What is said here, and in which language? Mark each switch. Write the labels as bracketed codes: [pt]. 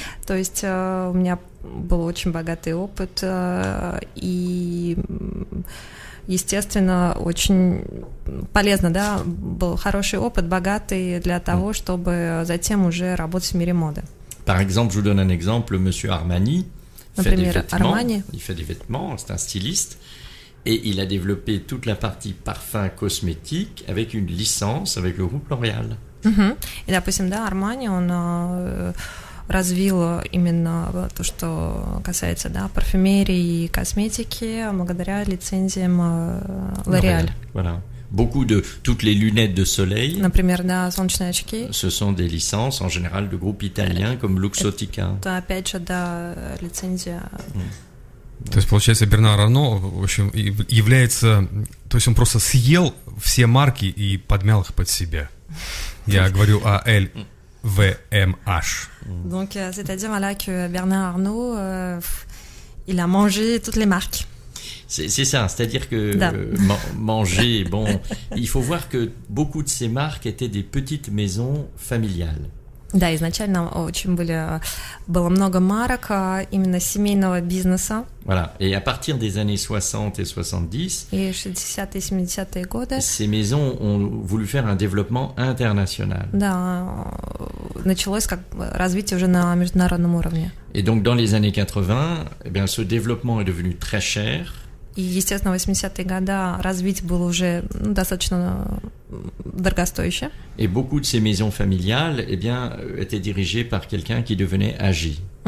[ru] То есть у меня был очень богатый опыт и... Естественно, очень полезно, был хороший опыт, богатый для того, чтобы затем уже работать в мире моды. [fr] Par exemple, je vous donne un exemple, Monsieur Armani [ru] Например, Armani. [fr] Il fait des vêtements, c'est un styliste, et il a développé toute la partie parfum cosmétique avec une licence avec le groupe L'Oréal. [ru] И, допустим, Armani, он развил именно то, что касается парфюмерии и косметики благодаря лицензиям L'Oréal. [fr] Voilà. Beaucoup de toutes les lunettes de soleil. [ru] Например, солнечные очки. [fr] Ce sont des licences en général de groupes italiens comme Luxottica. [ru] Это опять же лицензия. То есть, получается, Бернар Арно, в общем, является... То есть, он просто съел все марки и подмял их под себя. Я говорю о LVMH. [fr] Donc, c'est-à-dire que Bernard Arnault, il a mangé toutes les marques. C'est ça, c'est-à-dire que manger, il faut voir que beaucoup de ces marques étaient des petites maisons familiales. [ru] Да, изначально было много марок именно семейного бизнеса. [fr] Voilà, et à partir des années 60 et 70, [ru] и 60-е, 70-е годы, [fr] ces maisons ont voulu faire un développement international. [ru] Да, началось развитие уже на международном уровне. [fr] Et donc dans les années 80, ce développement est devenu très cher [ru] И, естественно, в 80-е годы развить было уже достаточно дорогостоящее. [fr] Et beaucoup de ces maisons familiales, eh bien, étaient dirigées par quelqu'un qui devenait agi.